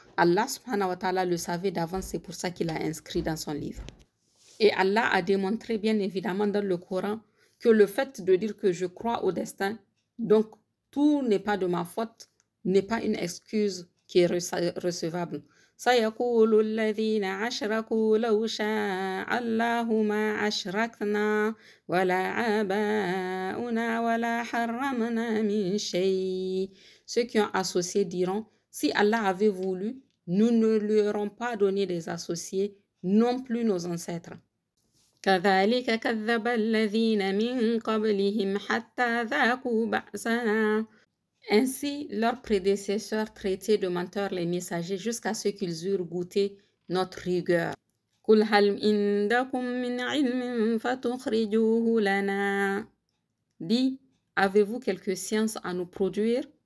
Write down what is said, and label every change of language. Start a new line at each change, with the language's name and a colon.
French: Allah subhanahu wa ta'ala le savait d'avance, c'est pour ça qu'il a inscrit dans son livre. Et Allah a démontré bien évidemment dans le Coran que le fait de dire que je crois au destin, donc tout n'est pas de ma faute, n'est pas une excuse qui est recevable.
Arabic: سيقول الذين أشركوا لو شاء الله ما أشركنا ولا آباؤنا ولا حرمنا من شيء.
French: Ceux qui ont associé diront, si Allah avait voulu, nous ne lui aurions pas donné des associés, non plus nos ancêtres.
Arabic: كذلك كذب الذين من قبلهم حتى ذاقوا بأسنا.
French: Ainsi, leurs prédécesseurs traitaient de menteurs les messagers jusqu'à ce qu'ils eurent goûté notre rigueur.
Arabic: قُلْ هَلْ عِندَكُمْ مِنْ عِلْمٍ فَتُخْرِجُوهُ لَنَا.
French: Dis, avez-vous quelque science à nous produire?